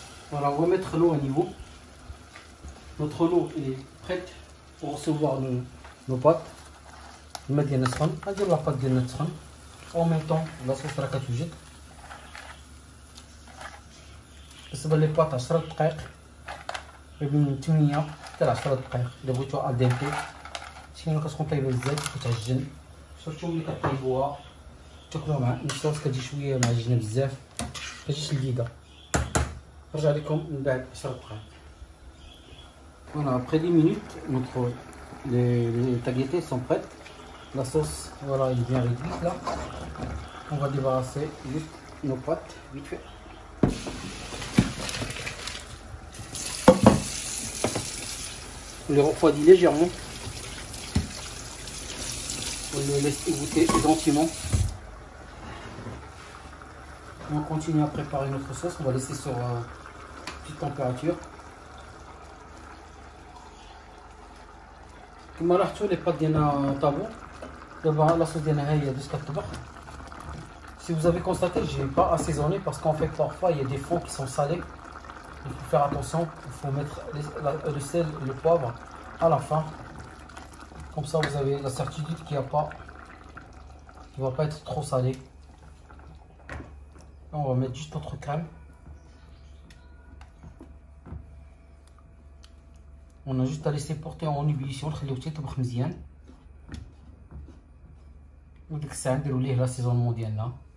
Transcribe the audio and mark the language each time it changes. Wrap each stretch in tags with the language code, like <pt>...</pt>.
<fr>Voilà, on va mettre l'eau à niveau. Notre eau est prête pour recevoir nos pâtes. On va dire la pâte de notre. En même temps, la sauce</fr> <ar>راك توجد. بالنسبة للباط 10 دقائق من 8 حتى 10 دقائق إلا بغيتوها الدنتي. سينو كتكون طايبة بزاف كتعجن، سورتو ملي كطيبوها تاكلوها مع الصوص كتجي شوية معجنة بزاف كتجيش لذيذة. نرجع لكم من بعد 10 دقائق.</ar> <fr>Voilà, après 10 minutes, les tagliatelles sont prêtes. La sauce, voilà, elle est bien réduite là. On va débarrasser juste nos pâtes, vite fait. On les refroidit légèrement. On les laisse égoutter gentiment. On continue à préparer notre sauce. On va laisser sur petite température.</fr> <ar>Comme لاحظتوا</ar> <fr>les pâtes</fr> <ar>ديالنا طابوا. دابا</ar> <fr>la sauce</fr> <ar>ديالنا ها هي دوز كطبخ.</ar> <fr>Si vous avez constaté, je n'ai pas assaisonné parce qu'en fait parfois il y a des fonds qui sont salés. Il faut faire attention, il faut mettre le sel et le poivre à la fin. Comme ça vous avez la certitude qu'il ne va pas être trop salé. On va mettre juste notre crème. On a juste à laisser porter en ébullition,</fr> <ar>نخليوه يطبخ مزيان. وديك الساعة نديرو ليه لاسيزونمون ديالنا.</ar>